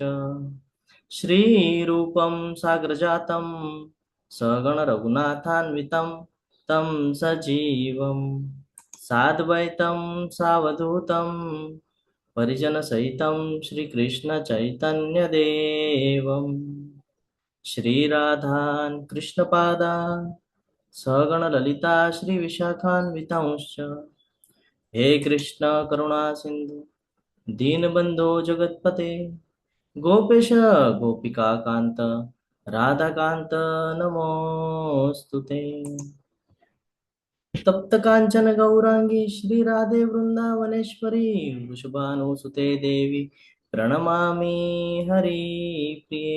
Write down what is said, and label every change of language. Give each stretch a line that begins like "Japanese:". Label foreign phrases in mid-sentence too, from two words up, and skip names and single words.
Sanskrit: શ્રીરૂપં સાગ્રજાतं સગણ રઘુનાથાન્વિतं तं સજીવં સાદ્વૈतं સાવધૂतं પરિજનસહિतं શ્રીકૃષ્ણ ચૈતન્યદેવम्। શ્રીરાધાન કૃષ્ણપાદાન સગણ લલિતા શ્રી વિશાખાન્વિતાંશ્ચ। હે કૃષ્ણ કરુણા સિંધુ दीनबंधो जगतपते गोपेश गोपिका कांत राधाकांत नमोस्तुते। तप्त कांचन गौरांगी श्री राधे वृंदावनेश्वरी वृषभानुसुते देवी प्रणमामि हरिप्रिये।